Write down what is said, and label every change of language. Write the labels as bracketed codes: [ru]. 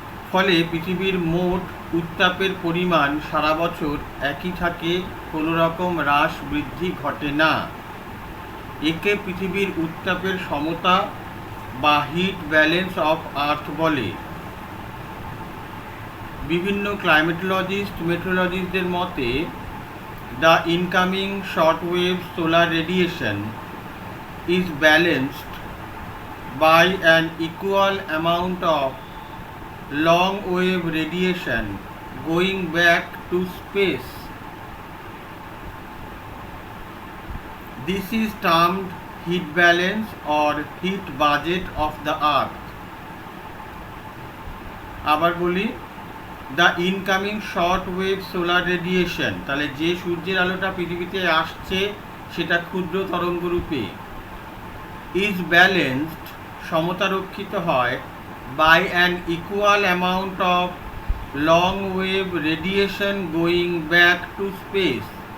[bn] ফলে পৃথিবীর মোট উত্তাপের পরিমাণ সারা বছর একই থাকে, কোনো রকম হ্রাস বৃদ্ধি ঘটে না। একে পৃথিবীর উত্তাপের সমতা বা হিট ব্যালেন্স অফ আর্থ বলে। বিভিন্ন ক্লাইমেটোলজিস্ট, মেট্রোলজিস্টদের মতে, [en] The incoming short wave solar radiation is balanced by an equal amount of long wave radiation going back to space. This is termed heat balance or heat budget of the earth. [bn] আবার বলি, [en] the incoming short wave solar radiation, [bn] তাহলে যে সূর্যের আলোটা পৃথিবীতে আসছে সেটা ক্ষুদ্র তরঙ্গরূপে, [en] is balanced, [bn] সমতা রক্ষিত হয়, [en] by an equal amount of long wave radiation going back to space.